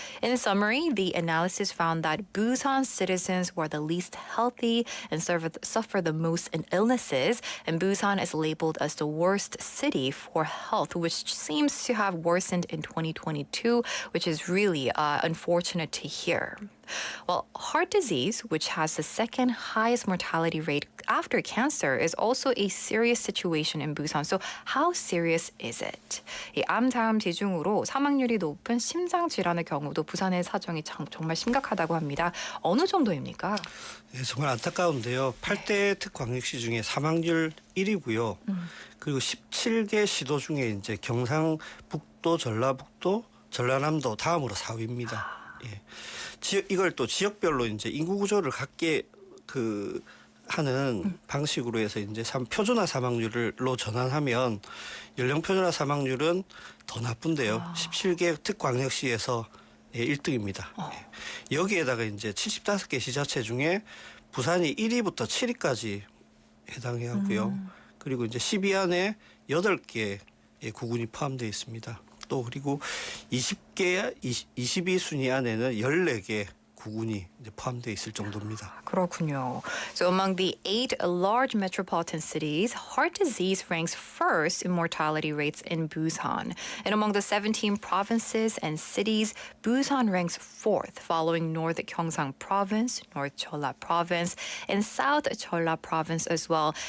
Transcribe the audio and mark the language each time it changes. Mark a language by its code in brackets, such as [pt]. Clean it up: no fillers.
[en] In summary, the analysis found that Busan citizens were the least healthy and suffer the most in illnesses, and Busan is labeled as the worst city for health, which seems to have worsened in 2022, which is really unfortunate to hear. Well, heart disease, which has the second highest mortality rate after cancer, is also a serious situation in Busan. So how serious is it? [ko] 이 암 다음 대중으로 사망률이 높은 심장 질환의 경우도 부산의 사정이 정말 심각하다고 합니다. 어느 정도입니까? 네, 정말 안타까운데요. 8대 특광역시 중에 사망률 1위고요. 그리고 17개 시도 중에 이제 경상북도, 전라북도, 전라남도 다음으로 4위입니다. 예. 이걸 또 지역별로 이제 인구 구조를 갖게 하는 방식으로 해서 이제 표준화 사망률로 전환하면 연령 표준화 사망률은 더 나쁜데요. 17개 특광역시에서 예, 1등입니다. 예. 여기에다가 이제 75개 지자체 중에 부산이 1위부터 7위까지 해당해 하고요. 그리고 이제 10위 안에 8개 구군이 포함되어 있습니다. 또 그리고 22 순위 안에는 14개 구군이 이제 포함되어 있을 정도입니다. 그렇군요. [en] So among the 8 large metropolitan cities, heart disease ranks first in mortality rates in Busan. And among the 17 provinces and cities, Busan ranks fourth, following North Gyeongsang Province, North Jeolla Province, and South Jeolla Province as well.